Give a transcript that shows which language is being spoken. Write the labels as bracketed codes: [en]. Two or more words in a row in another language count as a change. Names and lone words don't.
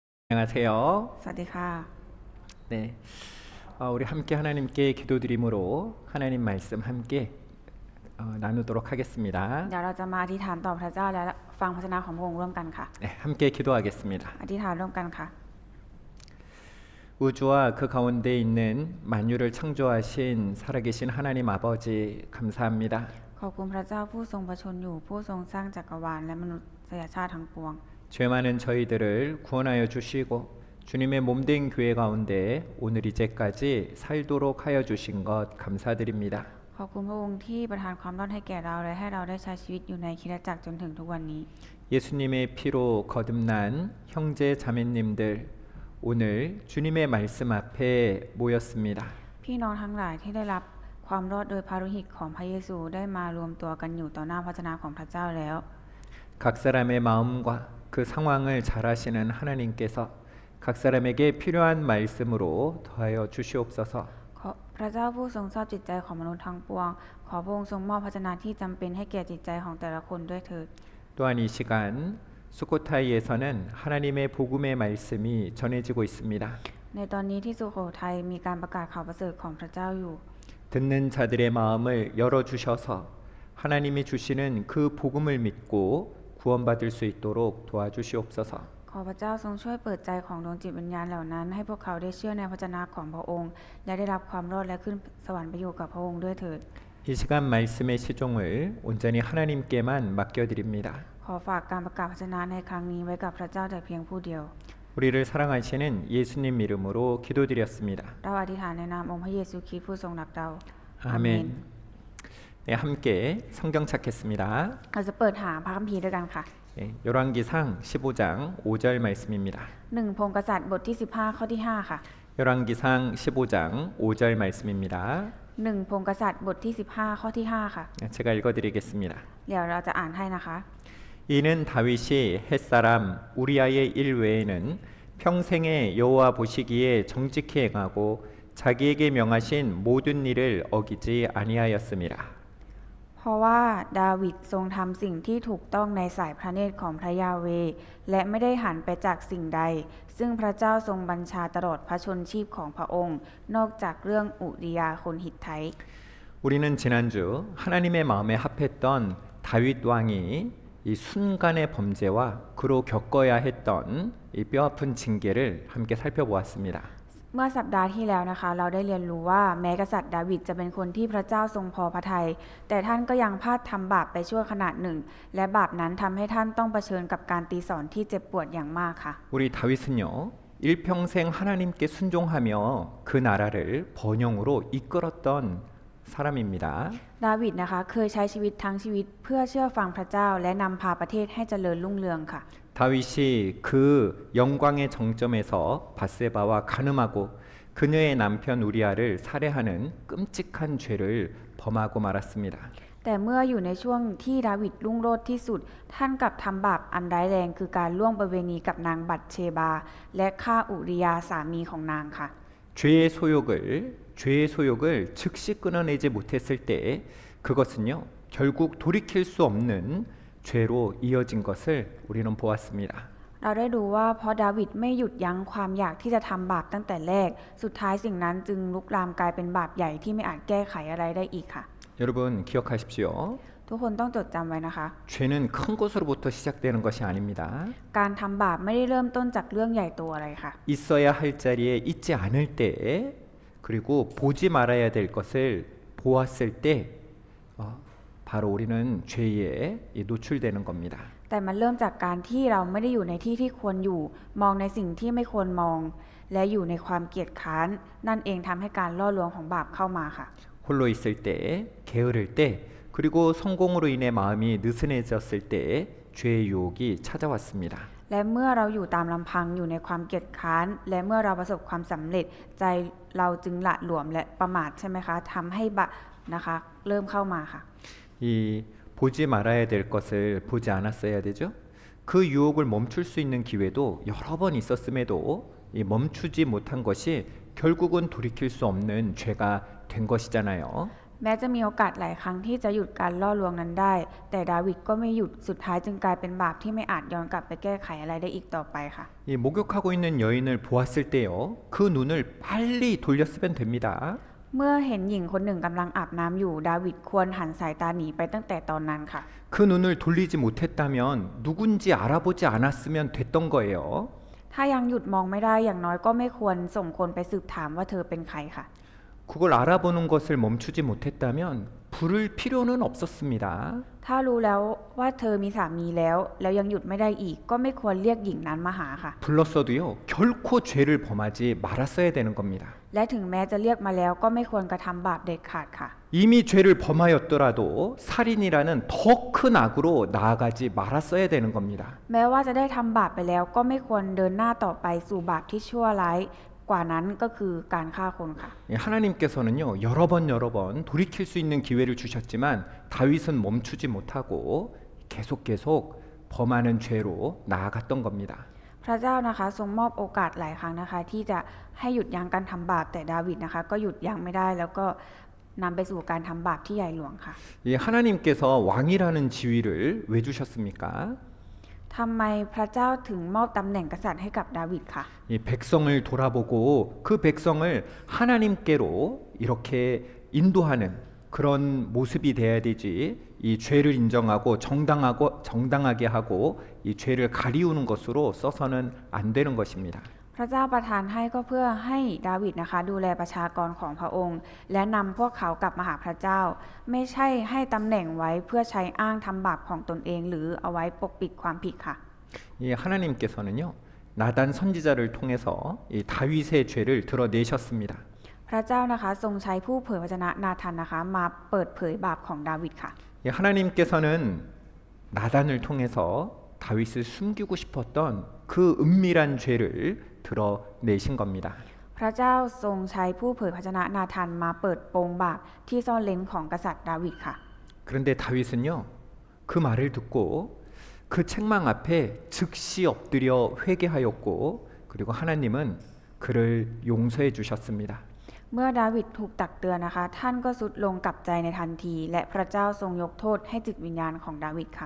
[ko] 안녕하세요. [th] สวัสดีค่ะ [ko] 네, 우리 함께 하나님께 기도드림으로 하나님 말씀 함께 나누도록 하겠습니다. [th] เดี๋ยวเราจะมาอธิษฐานต่อพระเจ้าและฟังพระชนะของพระองค์ร่วมกันค่ะ [ko] 네, 함께 기도하겠습니다. [th] อธิษฐานร่วมกันค่ะ [ko] 우주와 그 가운데 있는 만유를 창조하신 살아계신 하나님 아버지 감사합니다. [th] ขอบคุณพระเจ้าผู้ทรงประชนอยู่ผู้ทรงสร้างจักรวาลและมนุษยชาติทั้งปวง [ko] 죄 많은 저희들을 구원하여 주시고 주님의 몸된 교회 가운데 오늘 이제까지 살도록 하여 주신 것 감사드립니다. [th] ขอบคุณพระองค์ที่ประทานความรอดให้แก่เราและให้เราได้ใช้ชีวิตอยู่ในคริสตจักรจนถึงทุกวันนี้ [ko] 예수님의 피로 거듭난 형제 자매님들 오늘 주님의 말씀 앞에 모였습니다. [th] พี่น้องทั้งหลายที่ได้รับความรอดโดยพระโลหิตของพระเยซูได้มารวมตัวกันอยู่ต่อหน้าพระชนะของพระเจ้าแล้ว [ko] 각 사람의 마음과 그 상황을 잘 아시는 하나님께서 각 사람에게 필요한 말씀으로 더하여 주시옵소서. [th] ขอพระเจ้าผู้ทรงทราบจิตใจของมนุษย์ทั้งปวงขอพระองค์ทรงมอบพระชนะที่จำเป็นให้แก่จิตใจของแต่ละคนด้วยเถิด [ko] 또한 이 시간 수코타이에서는 하나님의 복음의 말씀이 전해지고 있습니다. [th] ในตอนนี้ที่สุโขทัยมีการประกาศข่าวประเสริฐของพระเจ้าอยู่ [ko] 듣는 자들의 마음을 열어 주셔서 하나님이 주시는 그 복음을 믿고 구원받을 수 있도록 도와주시옵소서. [th] ขอพระเจ้าทรงช่วยเปิดใจของดวงจิตวิญญาณเหล่านั้นให้พวกเขาได้เชื่อในพระวจนะของพระองค์และได้รับความรอดและขึ้นสวรรค์ไปอยู่กับพระองค์ด้วยเถิด [ko] 이 시간 말씀의 시종을 온전히 하나님께만 맡겨드립니다. [th] ขอฝากการประกาศพระวจนะในครั้งนี้ไว้กับพระเจ้าแต่เพียงผู้เดียว [ko] 우리를 사랑하시는 예수님 이름으로 기도드렸습니다. [th] เราอธิษฐานในนามองค์พระเยซูคริสต์ผู้ทรงรักเรา [ko] 아멘. 네, 함께 성경 찾겠습니다. [th] เราจะเปิดหาพระคัมภีร์ด้วยกันค่ะ [ko] 네, 열왕기상 15장 5절 말씀입니다. [th] 1 พงศ์กษัตริย์บทที่15ข้อที่5ค่ะ [ko] 열왕기상 15장 5절 말씀입니다. [th] 1 พงศ์กษัตริย์บทที่15ข้อที่5ค่ะ [ko] 네, 제가 읽어드리겠습니다. [th] เดี๋ยวเราจะอ่านให้นะคะ [ko] 이는 다윗이 햇사람 우리아의 일 외에는 평생에 여호와 보시기에 정직히 행하고 자기에게 명하신 모든 일을 어기지 아니하였음이라. [th] เพราะว่าดาวิดทรงทำสิ่งที่ถูกต้องในสายพระเนตรของพระยาเวห์และไม่ได้หันไปจากสิ่งใด ซึ่งพระเจ้าทรงบัญชาตลอดพระชนชีพของพระองค์ นอกจากเรื่องอุริยาคนฮิตไท [ko] 우리는 지난주 하나님의 마음에 합했던 다윗 왕이 이 순간의 범죄와 그로 겪어야 했던 이 뼈아픈 징계를 함께 살펴보았습니다. [th] เมื่อสัปดาห์ที่แล้วนะคะเราได้เรียนรู้ว่าแม้กษัตริย์ดาวิดจะเป็นคนที่พระเจ้าทรงพอพระทัยแต่ท่านก็ยังพลาดทำบาปไปชั่วขณะหนึ่งและบาปนั้นทำให้ท่านต้องเผชิญกับการตีสอนที่เจ็บปวดอย่างมากค่ะ [ko] 우리 다윗은요 일평생 하나님께 순종하며 그 나라를 번영으로 이끌었던 사람입니다. [th] ดาวิดนะคะเคยใช้ชีวิตทั้งชีวิตเพื่อเชื่อฟังพระเจ้าและนำพาประเทศให้เจริญรุ่งเรืองค่ะ [ko] 다윗이 그 영광의 정점에서 밧세바와 간음하고 그녀의 남편 우리아를 살해하는 끔찍한 죄를 범하고 말았습니다. [th] แต่เมื่ออยู่ในช่วงที่ดาวิดรุ่งโรจน์ที่สุดท่านกลับทำบาปอันร้ายแรงคือการล่วงประเวณีกับนางบัตเชบาและฆ่าอุริยาสามีของนางค่ะ [ko] 죄의 소욕을 즉시 끊어내지 못했을 때 그것은요 결국 돌이킬 수 없는 죄로 이어진 것을 우리는 보았습니다. [th] เราได้ดูว่าเพราะดาวิดไม่หยุดยั้งความอยากที่จะทำบาปตั้งแต่แรกสุดท้ายสิ่งนั้นจึงลุกลามกลายเป็นบาปใหญ่ที่ไม่อาจแก้ไขอะไรได้อีกค่ะ [ko] 여러분 기억하십시오. [th] ทุกคนต้องจดจำไว้นะคะ [ko] 죄는 큰 것으로부터 시작되는 것이 아닙니다. [th] การทำบาปไม่ได้เริ่มต้นจากเรื่องใหญ่โตอะไรค่ะ [ko] 있어야 할 자리에 있지 않을 때 그리고 보지 말아야 될 것을 보았을 때 바로 우리는 죄에 노출되는 겁니다. [th] แต่มันเริ่มจากการที่เราไม่ได้อยู่ในที่ที่ควรอยู่มองในสิ่งที่ไม่ควรมอง และอยู่ในความเกียจค้านนั่นเองทำให้การล่อลวงของบาปเข้ามาค่ะ [ko] 홀로 있을 때, 게으를 때, 그리고 성공으로 인해 마음이 느슨해졌을 때 죄의 유혹이 찾아왔습니다. [th] และเมื่อเราอยู่ตามลำพังอยู่ในความเกียจค้านและเมื่อเราประสบความสำเร็จใจเราจึงหละหลวมและประมาทใช่ไหมคะทำให้บาปนะคะเริ่มเข้ามาค่ะ [ko] 이 보지 말아야 될 것을 보지 않았어야 되죠. 그 유혹을 멈출 수 있는 기회도 여러 번 있었음에도 이 멈추지 못한 것이 결국은 돌이킬 수 없는 죄가 된 것이잖아요. [th] แม้จะมีโอกาสหลายครั้งที่จะหยุดการล่อลวงนั้นได้ แต่ดาวิดก็ไม่หยุดสุดท้ายจึงกลายเป็นบาปที่ไม่อาจย้อนกลับไปแก้ไขอะไรได้อีกต่อไปค่ะ [ko] 이 목욕하고 있는 여인을 보았을 때요, 그 눈을 빨리 돌렸으면 됩니다. [th] เมื่อเห็นหญิงคนหนึ่งกำลังอาบน้ำอยู่ดาวิดควรหันสายตาหนีไปตั้งแต่ตอนนั้นค่ะ [ko] 그 눈을 돌리지 못했다면 누군지 알아보지 않았으면 됐던 거예요. [th] ถ้ายังหยุดมองไม่ได้อย่างน้อยก็ไม่ควรส่งคนไปสืบถามว่าเธอเป็นใครค่ะ [ko] 그걸 알아보는 것을 멈추지 못했다면 부를 필요는 없었습니다. [th] ถ้ารู้แล้วว่าเธอมีสามีแล้วยังหยุดไม่ได้อีกก็ไม่ควรเรียกหญิงนั้นมาหาค่ะ [ko] 불렀어도요, 결코 죄를 범하지 말았어야 되는 겁니다. [th] และถึงแม้จะเรียกมาแล้วก็ไม่ควรกระทำบาปเด็ดขาดค่ะ [ko] 이미 죄를 범하였더라도 살인이라는 더 큰 악으로 나아가지 말았어야 되는 겁니다. [th] แม้ว่าจะได้ทำบาปไปแล้วก็ไม่ควรเดินหน้าต่อไปสู่บาปที่ชั่วร้ายกว่านั้นก็คือการฆ่าคนค่ะ [ko] 하나님께서는요, 여러 번 돌이킬 수 있는 기회를 주셨지만 다윗은 멈추지 못하고 계속 범하는 죄로 나아갔던 겁니다. [th] พระเจ้านะคะทรงมอบโอกาสหลายครั้งนะคะที่จะให้หยุดยั้งการทำบาปแต่ดาวิดนะคะก็หยุดยั้งไม่ได้แล้วก็นำไปสู่การทำบาปที่ใหญ่หลวงค่ะ [ko] 이 하나님께서 왕이라는 지위를 왜 주셨습니까? [th] ทำไมพระเจ้าถึงมอบตำแหน่งกษัตริย์ให้กับดาวิดค่ะ [ko] 이 백성을 돌아보고 그 백성을 하나님께로 이렇게 인도하는 그런 모습이 돼야 되지. 이 죄를 인정하고 정당하게 하고 이 죄를 가리우는 것으로 써서는 안 되는 것입니다. [th] พระเจ้าประทานให้ก็เพื่อให้ดาวิดนะคะดูแลประชากรของพระองค์ และนำพวกเขากลับมาหาพระเจ้า ไม่ใช่ให้ตำแหน่งไว้เพื่อใช้อ้างทำบาปของตนเอง หรือเอาไว้ปกปิดความผิดค่ะ [ko] 이 하나님께서는요, 나단 선지자를 통해서 이 다윗의 죄를 드러내셨습니다. [th] พระเจ้านะคะทรงใช้ผู้เผยพระวจนะนาธานนะคะมาเปิดเผยบาปของดาวิดค่ะ [ko] 이 하나님께서는 나단을 통해서 다윗을 숨기고 싶었던 그 은밀한 죄를 드러내신 겁니다. [th] พระเจ้าทรงใช้ผู้เผยพระวจนะนาธานมาเปิดโปงบาปที่ซ่อนเร้นของกษัตริย์ดาวิดค่ะ [ko] 그런데 다윗은요, 그 말을 듣고 그 책망 앞에 즉시 엎드려 회개하였고, 그리고 하나님은 그를 용서해 주셨습니다. [th] เมื่อดาวิดถูกตักเตือนนะคะท่านก็ทรุดลงกลับใจในทันที และพระเจ้าทรงยกโทษให้จิตวิญญาณของดาวิดค่ะ